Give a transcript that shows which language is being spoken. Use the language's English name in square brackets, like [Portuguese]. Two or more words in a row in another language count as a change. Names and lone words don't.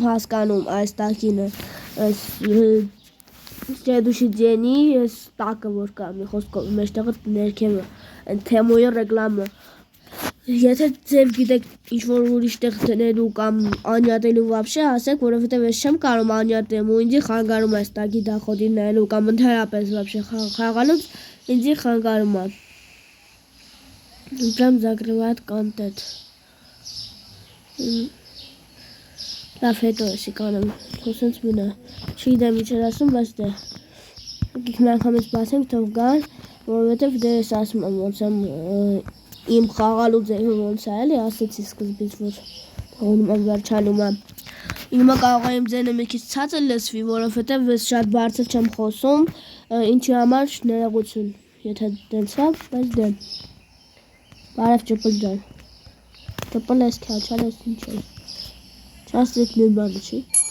[Armenian] հասկանում այս տակինը, այս следующий դենի, այս տակը որ կա, մի խոսքով մեջտեղը ներքևը, այն թեմոյի ռեկլամը։ Եթե ձև գիտեք ինչ-որ ուրիշ տեղ դնելու կամ անյատելու вообще ասեք, որովհետև ես չեմ կարող անյատեմ ու ինձի խանգարում է այս տակի դախոդին նայելու կամ ընդհանրապես вообще խաղալուց ինձի խանգարում է։ [Russian] Прям закрывает контент. [Armenian] Լավ հետո էսի կանեմ, հոսենց մինը, չգիտեմ ինչ էր ասում, բայց դե, եկեք մի անգամից բացենք, թող գան, որովհետև դե ես ասում եմ, ոնց եմ իմ խաղալու ձևը ոնց է, էլի ասեցի սկզբից, որ թողնում եմ վերջանում եմ։ Հիմա կարող է իմ ձենը մի քիչ ցածր լսվի, որովհետև ես շատ բարձր չեմ խոսում, ինչի համար ներողություն, եթե դենց է, բայց դե։ Բարև ճպլ ջան, ճպլ ես քյաչալ ես ինչ է, չասրիք նույնբանը չի,